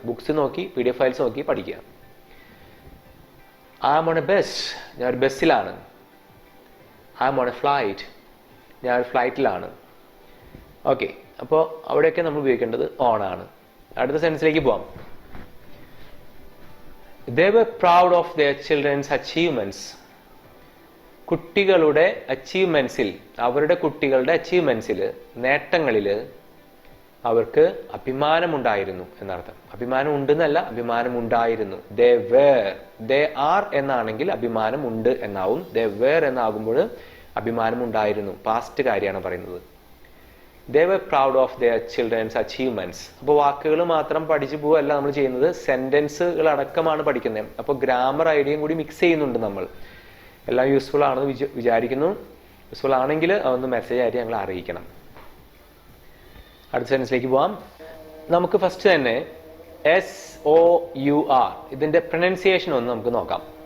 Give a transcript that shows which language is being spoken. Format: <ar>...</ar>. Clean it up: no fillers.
<ml>Books നോക്കി PDF files നോക്കി പഠിക്കുക.</ml> <en>I am on a bus,</en> <ml>ഞാനൊരു ബസ്സിലാണ്.</ml> <en>I am on a flight,</en> <ml>ഞാനൊരു ഫ്ലൈറ്റിലാണ്. ഓക്കെ, അപ്പോൾ അവിടെയൊക്കെ നമ്മൾ ഉപയോഗിക്കേണ്ടത് ഓൺ ആണ്. അടുത്ത സെൻസിലേക്ക് പോവാം.</ml> <en>They were proud of their children's achievements.</en> <ml>കുട്ടികളുടെ അച്ചീവ്മെന്റ്സിൽ, അവരുടെ കുട്ടികളുടെ അച്ചീവ്മെന്റ്സിൽ, നേട്ടങ്ങളിൽ അവർക്ക് അഭിമാനമുണ്ടായിരുന്നു എന്നർത്ഥം. അഭിമാനം ഉണ്ടെന്നല്ല, അഭിമാനമുണ്ടായിരുന്നു.</ml> <en>They were, they are</en> <ml>എന്നാണെങ്കിൽ അഭിമാനം ഉണ്ട് എന്നാവും.</ml> <en>They were</en> <ml>എന്നാകുമ്പോൾ അഭിമാനമുണ്ടായിരുന്നു, പാസ്റ്റ് കാര്യമാണ് പറയുന്നത്.</ml> <en>They were proud of their children's achievements.</en> <ml>അപ്പോൾ വാക്കുകൾ മാത്രം പഠിച്ചു പോവല്ല നമ്മൾ ചെയ്യുന്നത്, സെന്റൻസുകൾ അടക്കമാണ് പഠിക്കുന്നത്. അപ്പോൾ ഗ്രാമർ ഐഡിയയും കൂടി മിക്സ് ചെയ്യുന്നുണ്ട് നമ്മൾ. എല്ലാം യൂസ്ഫുൾ ആണെന്ന് വിചാരിക്കുന്നു. യൂസ്ഫുൾ ആണെങ്കിൽ അതൊന്ന് മെസ്സേജ് ആയിട്ട് ഞങ്ങൾ അറിയിക്കണം. അടുത്ത സെൻസിലേക്ക് പോവാം. നമുക്ക് ഫസ്റ്റ് തന്നെ SOUR ഇതിന്റെ പ്രൊനൗൺസിയേഷൻ ഒന്ന് നമുക്ക് നോക്കാം.</ml>